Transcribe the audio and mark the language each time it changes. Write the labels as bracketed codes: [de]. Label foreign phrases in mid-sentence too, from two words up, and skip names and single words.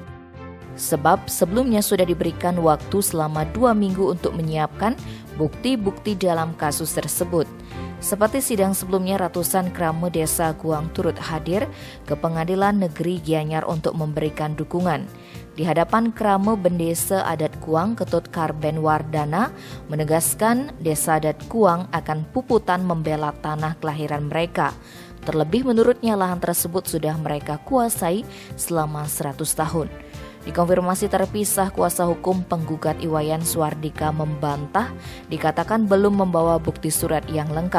[id] Sebab sebelumnya sudah diberikan waktu selama 2 minggu untuk menyiapkan bukti-bukti dalam kasus tersebut. Seperti sidang sebelumnya, ratusan krame Desa Guang turut hadir ke Pengadilan Negeri Gianyar untuk memberikan dukungan. Di hadapan krame Bendesa Adat Guang, Ketut Karben Wardana menegaskan Desa Adat Guang akan puputan membela tanah kelahiran mereka. Terlebih menurutnya lahan tersebut sudah mereka kuasai selama 100 tahun. Dikonfirmasi terpisah, kuasa hukum penggugat Iwayan Suardika membantah dikatakan belum membawa bukti surat yang lengkap.